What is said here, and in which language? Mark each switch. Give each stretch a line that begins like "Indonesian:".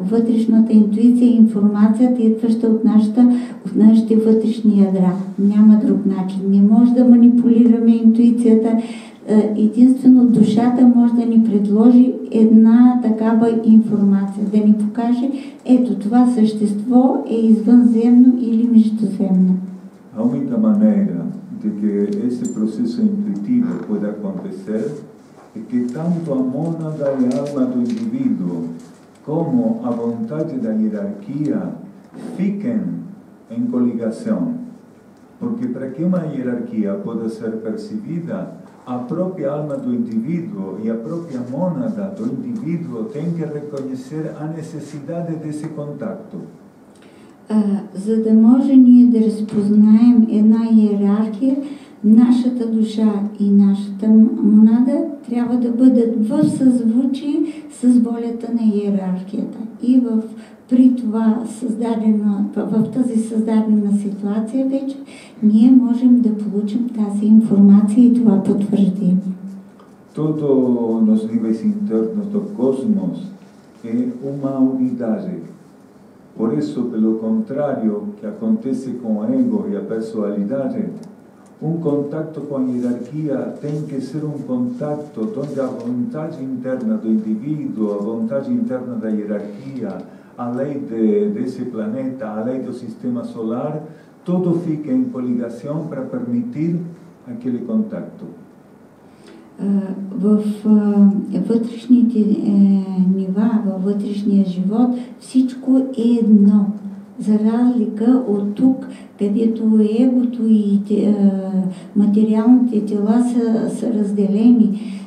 Bulgarian: вътрешната интуиция и информацията, идваща от нашите вътрешни ядра. Няма друг начин. Не може да манипулираме интуицията. Единствено душата може да ни предложи една такава информация, да ни покаже, ето това същество е извънземно или междуземно.
Portuguese: A única maneira de que esse processo intuitivo pueda acontecer é que tanto a mônada e a alma do indivíduo como a vontade da hierarquia fiquem em coligação. Porque para que uma hierarquia possa ser percebida, a própria alma do indivíduo e a própria mônada do indivíduo têm que reconhecer a necessidade desse contato.
Bulgarian: За да може ние да разпознаем една иерархия, нашата душа и нашата монада трябва да бъдат в съзвучие с волята на иерархията. И при това в тази създадена ситуация вече ние можем да получим тази информация и това потвърждение.
Portuguese: Todos os níveis internos do cosmos é uma unidade. Por isso, pelo contrário, que acontece com o ego e a personalidade, contato com a hierarquia tem que ser contato onde a vontade interna do indivíduo, a vontade interna da hierarquia, a lei desse planeta, a lei do sistema solar, tudo fica em coligação para permitir aquele contato.
Bulgarian: В вътрешните нива, във вътрешния живот, всичко е едно. За разлика от тук, където егото и материалните тела са разделени.